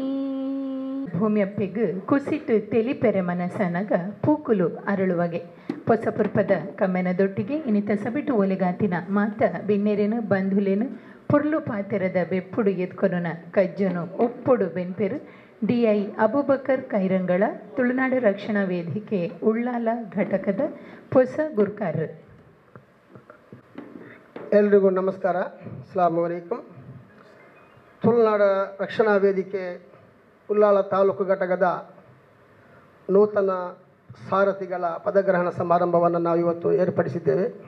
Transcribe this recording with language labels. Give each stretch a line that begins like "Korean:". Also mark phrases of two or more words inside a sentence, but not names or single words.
Tulu: ಭೂಮಿಯಪ್ಪೆಗು ಕುಸಿಟ್ಟು ತೆಲಿಪೆರೆ ಮನಸ್ಸನಗ ಪೂಕುಲು ಅರಳುವಗೆ ಪೊಸಪುರ್ಪದ ಕಮ್ಮೆನದೊಟ್ಟಿಗೆ ಇನಿತ ಸಬಿಟು ಒಲೆಗಾತಿನ ಮಾತ ಬಿನ್ನೆರೆನು ಬಂಧುಲೇನು ಪುರ್ಲು ಪಾತೆರದ ಬೆಪ್ಪುಡು ಎತ್ಕೊನುನ ಕಜ್ಜನು ಒಪ್ಪುಡು ಬೆನ್ಪೆರು ಡಿಐ ಅಬುಬಕರ್ ಕೈರಂಗಳ ತುಳುನಾಡು ರಕ್ಷಣಾ ವೇದಿಕೆ ಉಳ್ಳಾಲ ಘಟಕದ ಪೊಸ ಗುರ್ಕಾರ್.
Kannada: ಎಲ್ರಿಗೂ ನಮಸ್ಕಾರ,
Arabic: السلام عليكم.
Kannada: ತುಳುನಾಡ ರಕ್ಷಣಾ ವೇದಿಕೆ ಉಳ್ಳಾಲ ತಾಲೂಕು ಘಟಕದ ನೂತನ ಸಾರಥಿಗಳ ಪದಗ್ರಹಣ ಸಮಾರಂಭವನ್ನು ನಾವು ಇವತ್ತು ಏರ್ಪಡಿಸಿದ್ದೇವೆ.